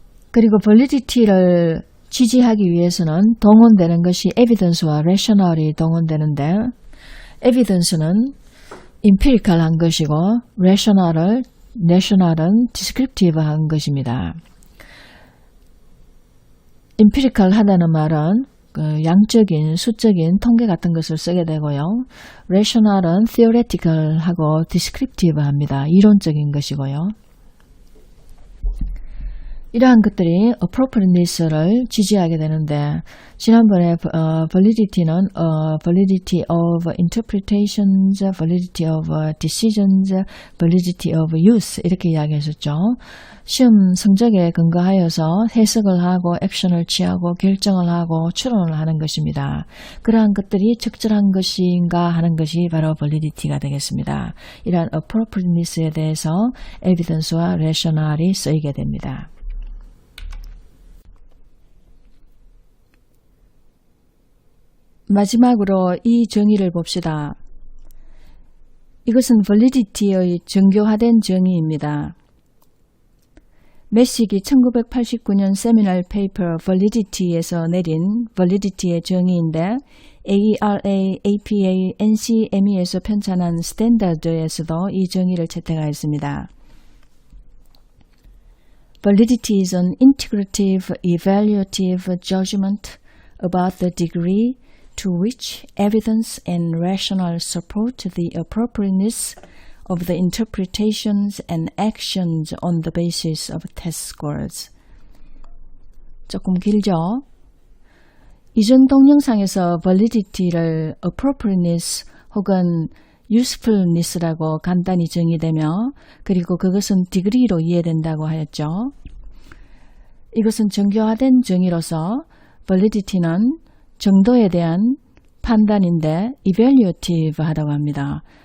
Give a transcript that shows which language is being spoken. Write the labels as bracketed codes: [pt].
[ko] 그리고 validity를 지지하기 위해서는 동원되는 것이 evidence와 rational이 동원되는데 evidence는 empirical한 것이고 rational은 descriptive한 것입니다. empirical하다는 말은 양적인, 수적인 통계 같은 것을 쓰게 되고요. rational은 theoretical하고 descriptive합니다. 이론적인 것이고요. 이러한 것들이 appropriateness를 지지하게 되는데 지난번에 validity는 validity of interpretations, validity of decisions, validity of use 이렇게 이야기했었죠. 시험 성적에 근거하여서 해석을 하고 액션을 취하고 결정을 하고 추론을 하는 것입니다. 그러한 것들이 적절한 것인가 하는 것이 바로 validity가 되겠습니다. 이러한 appropriateness에 대해서 evidence와 rational이 쓰이게 됩니다. 마지막으로 이 정의를 봅시다. 이것은 validity의 정교화된 정의입니다. 메식이 1989년 세미널 페이퍼 validity에서 내린 validity의 정의인데 AERA, APA, NCME에서 편찬한 스탠다드에서도 이 정의를 채택하였습니다. [en] Validity is an integrative, evaluative judgment about the degree to which evidence and rationale support the appropriateness of the interpretations and actions on the basis of test scores. [ko] 조금 길죠? 이전 동영상에서 validity를 appropriateness 혹은 usefulness라고 간단히 정의되며 그리고 그것은 degree로 이해된다고 하였죠. 이것은 정교화된 정의로서 validity는 정도에 대한 판단인데 evaluative 하다고 합니다.